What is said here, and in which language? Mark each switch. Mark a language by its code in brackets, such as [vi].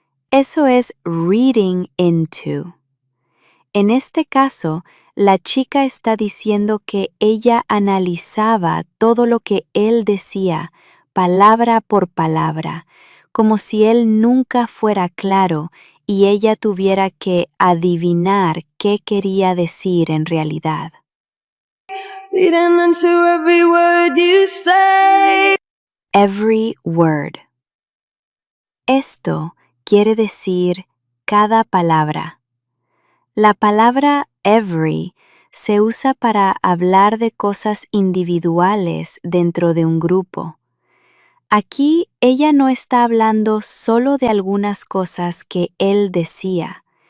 [es] Eso es reading into. En este caso, la chica está diciendo que ella analizaba todo lo que él decía, palabra por palabra, como si él nunca fuera claro y ella tuviera que adivinar qué quería decir en realidad. [en] Reading into every word you say. Every word. [es] Esto quiere decir cada palabra. La palabra every se usa para hablar de cosas individuales dentro de un grupo. Aquí ella no está hablando solo de algunas cosas que él decía.